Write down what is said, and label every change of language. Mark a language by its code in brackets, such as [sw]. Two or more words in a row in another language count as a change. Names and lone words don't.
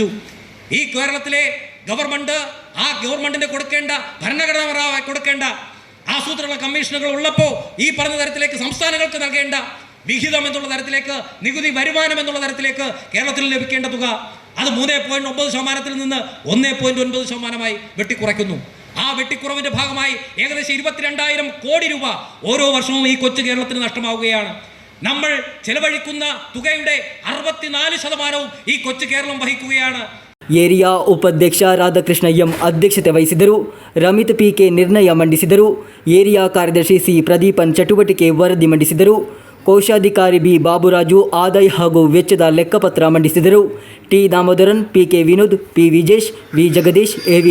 [ml] ഈ കേരളത്തിലെ ഗവൺമെൻറ് ആ ഗവൺമെൻറ്റിന് കൊടുക്കേണ്ട ഭരണഘടനാപരമായി കൊടുക്കേണ്ട ആസൂത്രണ കമ്മീഷനുകൾ ഉള്ളപ്പോൾ ഈ പറഞ്ഞ തരത്തിലേക്ക് സംസ്ഥാനങ്ങൾക്ക് നൽകേണ്ട വിഹിതം എന്നുള്ള തരത്തിലേക്ക്, നികുതി വരുമാനം എന്നുള്ള തരത്തിലേക്ക് കേരളത്തിൽ ലഭിക്കേണ്ട തുക അത് 3.9% നിന്ന് 1.9% വെട്ടിക്കുറയ്ക്കുന്നു. ആ വെട്ടിക്കുറവിൻ്റെ ഭാഗമായി ഏകദേശം 22,000 കോടി രൂപ ഓരോ വർഷവും ഈ കൊച്ചു കേരളത്തിന് നഷ്ടമാവുകയാണ്. നമ്മൾ ചെലവഴിക്കുന്ന തുകയുടെ 64% ഈ കൊച്ചു കേരളം വഹിക്കുകയാണ്. [kn] ಏರಿಯಾ ಉಪಾಧ್ಯಕ್ಷ ರಾಧಾಕೃಷ್ಣ ಎಂ ಅಧ್ಯಕ್ಷತೆ ವಹಿಸಿದರು. ರಮಿತ್ ಪಿ.ಕೆ. ನಿರ್ಣಯ ಮಂಡಿಸಿದರು. ಏರಿಯಾ ಕಾರ್ಯದರ್ಶಿ ಸಿ. ಪ್ರದೀಪನ್ ಚಟುವಟಿಕೆ ವರದಿ ಮಂಡಿಸಿದರು. ಕೋಶಾಧಿಕಾರಿ ಬಿ. ಬಾಬುರಾಜು ಆದಾಯ ಹಾಗೂ ವೆಚ್ಚದ ಲೆಕ್ಕಪತ್ರ ಮಂಡಿಸಿದರು. ಟಿ. ದಾಮೋದರನ್, ಪಿ.ಕೆ. ವಿನೋದ್, ಪಿ. ವಿಜೇಶ್, ವಿ. ಜಗದೀಶ್, ಎ.ವಿ.